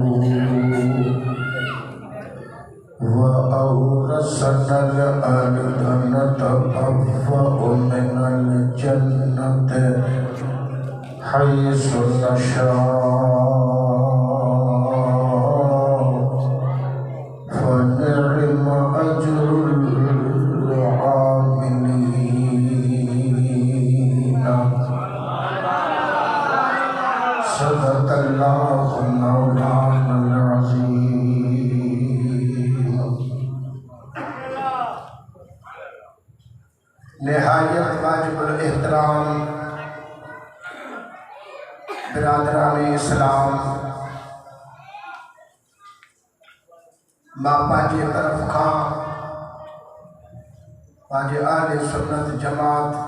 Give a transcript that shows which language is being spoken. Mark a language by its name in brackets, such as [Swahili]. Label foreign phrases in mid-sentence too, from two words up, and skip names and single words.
[Arabic] وأورثنا الأرض نتبوأ من الجنة حيث نشاء فنعم أجر العاملين صدق الله مولانا العظيم. [Sindhi] निहायत वाजिबुल एहतराम बिरादरान इस्लाम मां पंहिंजे तरफ़ खां पंहिंजे आले सुन्नत जमात